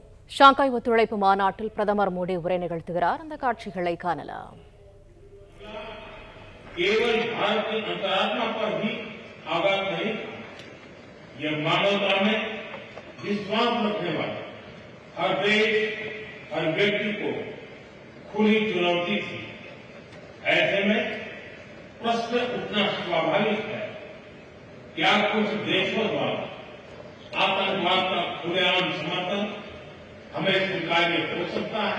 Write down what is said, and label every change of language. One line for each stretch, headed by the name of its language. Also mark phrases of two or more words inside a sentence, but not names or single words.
Tamil: ஷாங்காய் ஒத்துழைப்பு மாநாட்டில் பிரதமர் மோடி உரை நிகழ்த்துகிறார். அந்த காட்சிகளை காணலாம்.
Hindi: केवल भारत की अंतरात्मा पर ही आघात नहीं, यह मानवता में विश्वास रखने वाले हर देश, हर व्यक्ति को खुली चुनौती थी। ऐसे में प्रश्न उठना स्वाभाविक है, क्या कुछ देशों द्वारा आतंकवाद का खुलेआम समर्थन हमें स्वीकार्य हो सकता है?